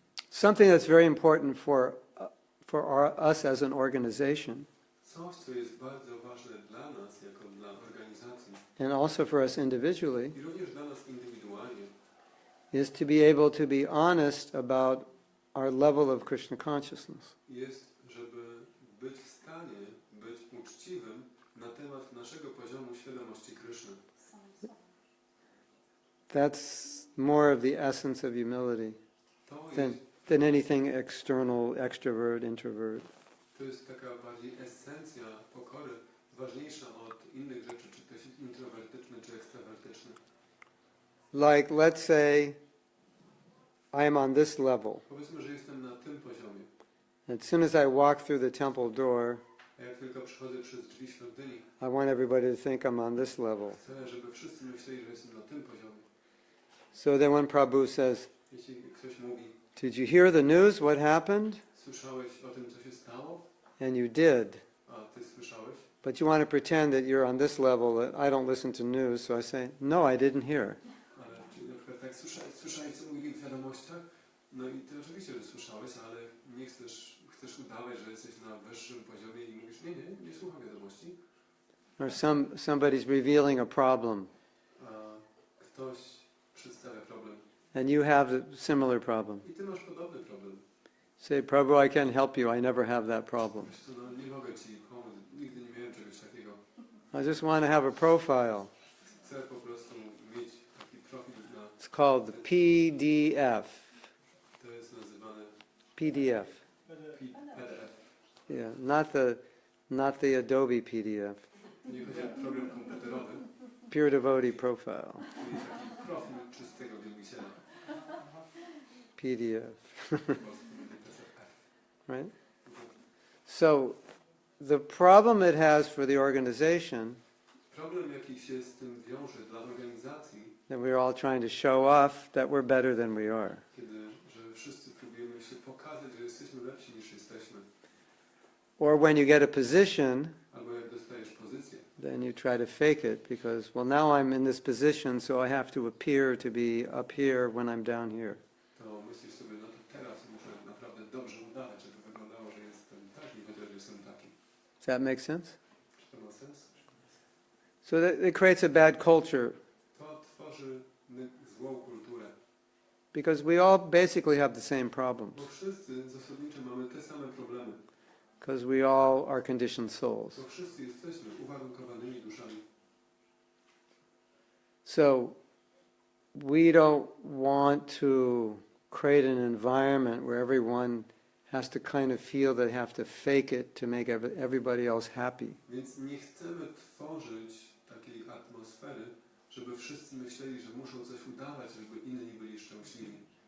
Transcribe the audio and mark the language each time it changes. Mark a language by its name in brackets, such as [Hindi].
[English] Something that's very important for us as an organization, [Polish] Coś, co jest bardzo ważne dla nas, jako dla organizacji, [English] and also for us individually, [Polish] i również dla nas indywidualnie, [English] is to be able to be honest about our level of Krishna consciousness. [Polish] jest, żeby być w stanie być uczciwym na temat naszego poziomu świadomości Kryszny. [English] That's more of the essence of humility [Polish] To [English] than, [Polish] jest, [English] than anything external, extrovert, introvert. [Polish] to jest taka bardziej esencja pokory, ważniejsza od innych rzeczy, czy ktoś jest introwertyczny, czy ekstrawertyczny. [English] Like, let's say I am on this level. [Polish] Powiedzmy, że jestem na tym poziomie. [English] As soon as I walk through the temple door, [Polish] A jak tylko przychodzę przez drzwi świątyni, [English] I want everybody to think I'm on this level. [Polish] chcę, żeby wszyscy myśleli, że jestem na tym poziomie. [English] So then when Prabhu says, [Polish] Jeśli ktoś mówi, [English] did you hear the news, what happened? [Polish] słyszałeś o tym, co się stało? [English] And you did. [Polish] A ty słyszałeś? [English] But you want to pretend that you're on this level, that I don't listen to news, so I say, no, I didn't hear. [Polish] Ale czy na przykład tak słyszałeś, co mówili w wiadomościach? No i ty oczywiście, że słyszałeś, ale nie chcesz udawać, że jesteś na wyższym poziomie i mówisz, nie słucham wiadomości. [English] Or somebody's revealing a problem, [Polish] A ktoś przedstawia problem. [English] and you have a similar problem. [Polish] I ty masz podobny problem. [English] Say, Prabhu, I can't help you, I never have that problem. [Polish] Wiesz co, no nie mogę ci pomóc, nigdy nie miałem czegoś takiego. [English] I just want to have a profile. [Polish] Chcę po prostu mieć taki profil na... [English] It's called the PDF. [Polish] To jest nazywane [English] PDF. [Polish] PDF. [English] Yeah, not the Adobe PDF. [Polish] Nie chodzi o program komputerowy, [English] Pure devotee profile. [Polish] czyli taki profil czystego wielbiciela. [English] PDF. [Polish] Po polsku będzie PDF. [English] Right? So the problem it has for the organization [Polish] Problem, jaki się z tym wiąże dla organizacji, [English] that we're all trying to show off that we're better than we are. [Polish] że wszyscy próbujemy się pokazać, że jesteśmy lepsi niż jesteśmy. [English] Or when you get a position, [Polish] Albo jak dostajesz pozycję, [English] then you try to fake it because, well, now I'm in this position, so I have to appear to be up here when I'm down here. [Polish] to myślisz sobie, no to teraz muszę naprawdę dobrze udawać, żeby wyglądało, że jestem taki, chociaż jestem taki. [English] Does that make sense? [Polish] Czy to ma sens? [English] So that it creates a bad culture [Polish] To tworzy złą kulturę. [English] because we all basically have the same problems [Polish] Bo wszyscy zasadniczo mamy te same problemy. [English] because we all are conditioned souls. [Polish] Bo wszyscy jesteśmy uwarunkowanymi duszami. [English] So we don't want to create an environment where everyone has to kind of feel they have to fake it to make everybody else happy. [Polish] Więc nie chcemy tworzyć takiej atmosfery, żeby wszyscy myśleli, że muszą coś udawać, żeby inni byli szczęśliwi.